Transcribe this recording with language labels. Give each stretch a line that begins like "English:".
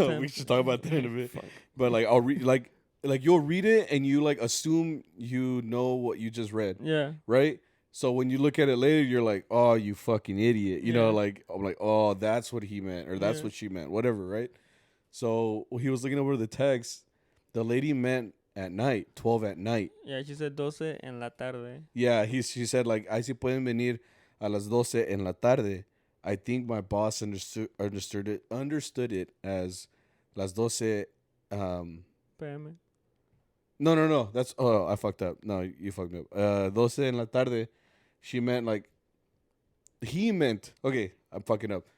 English: we should talk about that in a bit. But like I'll read like you'll read it and you like assume you know what you just read. Yeah. Right? So when you look at it later, you're like, oh, you fucking idiot. You know, like I'm like, oh, that's what he meant, or that's what she meant, whatever, right? So he was looking over the text. The lady meant at night, 12 at night. Yeah, she said
Spanish: 12 en la tarde.
English: Yeah, she said like,
Spanish: ahí sí pueden venir a las 12 en la tarde.
English: I think my boss understood it as las 12 PM. No. That's I fucked up. No, you fucked me up.
Spanish: 12 en la tarde.
English: She meant like he meant. Okay, I'm fucking up.